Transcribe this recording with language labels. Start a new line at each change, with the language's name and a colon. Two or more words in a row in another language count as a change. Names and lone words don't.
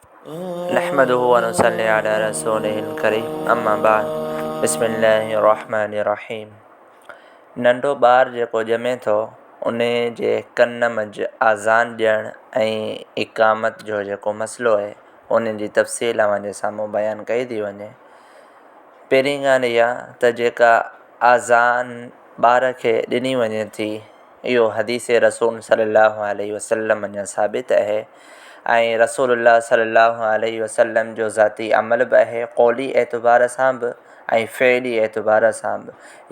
Arabic: نحمده ونصلي على رسوله الكريم أما بعد بسم الله الرحمن الرحيم.
Sindhi: नंढो ॿारु जेको ॼमे थो उन जे कन मंझि आज़ान ॾियणु ऐं इक़ामत जो जेको मसइलो आहे उन जी तफ़सील अव्हांजे साम्हूं बयानु कई थी वञे। पहिरीं ॻाल्हि इहा त जेका आज़ान ॿार खे ॾिनी वञे थी इहो हदीस रसूल
Arabic: صلى الله عليه وسلم
Sindhi: अञा साबित आहे ऐं रसूलुल्लाह
Arabic: صلى الله عليه وسلم
Sindhi: जो ज़ाती अमल बि आहे, क़ौली एतबार सां बि ऐं फ़इली एतबार सां बि।